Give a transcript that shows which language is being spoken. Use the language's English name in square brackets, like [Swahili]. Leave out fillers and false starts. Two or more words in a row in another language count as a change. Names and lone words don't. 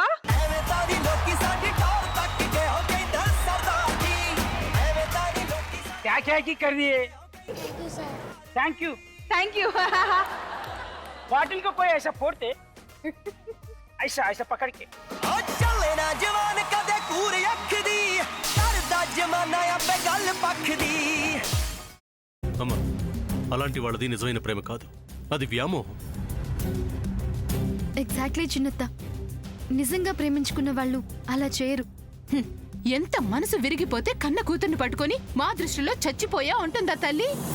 [Punjabi] ਐਵੇਂ ਤਾਂ ਨਹੀਂ ਲੋਕੀ ਸਾਡੀ ਟੌਰ ਤੱਕ ਗਏ ਹੋ ਕਹਿੰਦਾ ਸਰਦਾਰ ਜੀ ਐਵੇਂ ਤਾਂ ਨਹੀਂ ਲੋਕੀ [Hindi] क्या क्या की कर रही है? [English] Thank you. Thank you [Hindi] बॉटल को कोई ऐसा फोड़ते ऐसा ऐसा पकड़ के [Punjabi] ਆ ਚੱਲੇ ਨਾ ਜਵਾਨ ਕਦੇ ਕੂਰ ਅੱਖ ਦੀ ਕਰਦਾ ਜਮਾਨਾ ਆਪੇ ਗੱਲ ਪੱਖ ਦੀ [Telugu] అమ్మ అలాంటి వాళ్ళది నిజమైన ప్రేమ కాదు, అది వ్యామోహం. ఎగ్జాక్ట్లీ చిన్నత్త, నిజంగా ప్రేమించుకున్న వాళ్ళు అలా చేయరు. ఎంత మనసు విరిగిపోతే కన్న కూతుర్ని పట్టుకొని మా దృష్టిలో చచ్చిపోయా ఉంటుందా తల్లి?